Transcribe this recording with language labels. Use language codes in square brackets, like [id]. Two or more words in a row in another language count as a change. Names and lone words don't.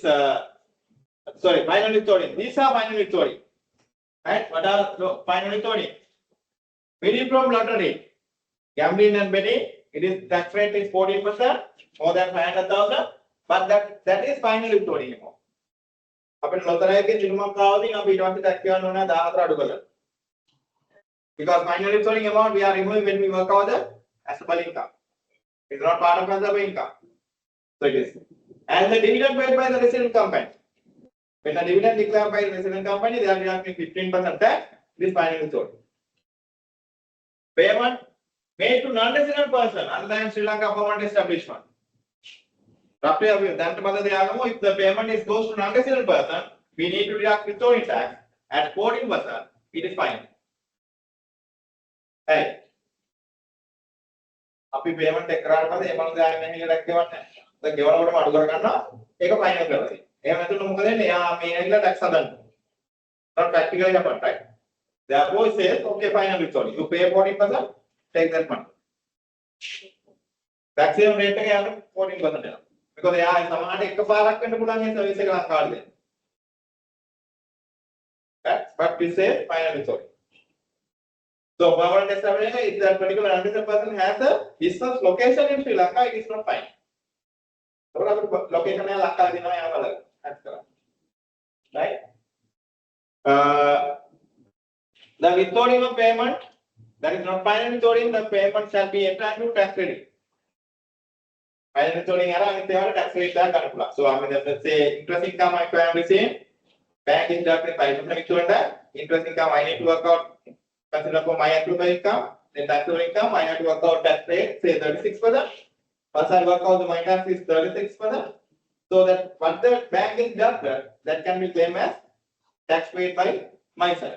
[en] Sorry, final withholding. These are final withholding. Right? What are final withholding? Winning from lottery, gambling and betting. It is tax rate is 14%, more than 500,000. But that is final withholding. [si] අපිට ලොතරැයි එකේ දිනුමක් ආවදී අපි ඊට පස්සේ tax ගන්න ඕන 14 අඩු කරලා. [en] Because final withholding amount we are removing when we work out the taxable income. It's not part of taxable income. So it is. And the dividend paid by the resident company. When the dividend declared by the resident company, they are deducting 15% tax. This final withholding. Payment made to non-resident person other than Sri Lanka permanent establishment. Roughly, if the payment is goes to non-resident person, we need to deduct withholding tax at 14%. It is fine. Hey. [si] අපි payment එක කරාට පස්සේ ඒ මනුස්සයා ආයෙ මෙහෙ ඉලක්ක ගෙවන්නේ නැහැ. දැන් ගෙවනකොටම අඩු කර ගන්නවා. ඒක ෆයිනල් කරලා තියෙනවා. එහෙම නැතුව මොකද වෙන්නේ? එයා මේ ඇවිල්ලා tax හදන්න. [en] Not practically happen, right? Therefore it says okay final withholding. You pay 14%, take that money. Maximum rate [si] එක යන්නේ 14% යනවා. Because එයා සමහරට එකපාරක් වෙන්න පුළුවන් ඒ සර්විස් එක ලංකාවට දෙන්න. Right? [en] But we say final withholding. So permanent establishment, if that particular non-resident person has a business location in Sri Lanka, it is not fine. [si] So location එක ලංකාවේ දිනනවා යා බලන්න. [en] That's correct. Right? The withholding of payment, that is not final withholding, the payment shall be entitled to tax credit. Final withholding [si] අර අනිත් ඒවාට [en] tax rate [si] එකක් ගන්න පුළුවන්. [en] So I mean let's say interest income I am receiving, bank is deducting 5% withholding that, interest income I need to work out, consider for my actual income, then taxable income I have to work out tax rate, say 36%. Once I work out the my tax is 36%. So that what the bank is deducted, that can be claimed as tax paid by my side.